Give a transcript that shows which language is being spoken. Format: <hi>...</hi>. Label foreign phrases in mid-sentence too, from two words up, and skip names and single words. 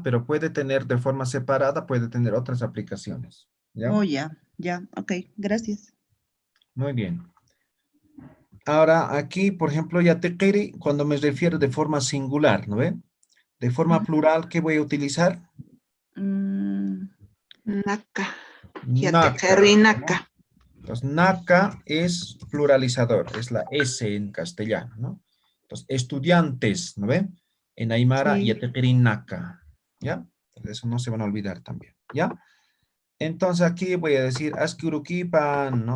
<es>Pero puede tener de forma separada, puede tener otras aplicaciones. ¿Ya? oh, ya, ya, ok, gracias. Muy bien. Ahora, aquí, por ejemplo, yatequiri, cuando me refiero de forma singular, ¿no ven? De forma plural, ¿qué voy a utilizar? Mm, Naka. Naka,</es> <ay>Yatequeri naka.</ay> <es>¿no? Entonces, naka es pluralizador, es la S en castellano, ¿no? Entonces, estudiantes, ¿no ven? En Aymara, sí,</es> <ay>yatequiri naka, ¿ya?</ay> <es>Entonces, eso no se van a olvidar también, ¿ya? Entonces, aquí voy a decir, askurukipan, ¿no?</es>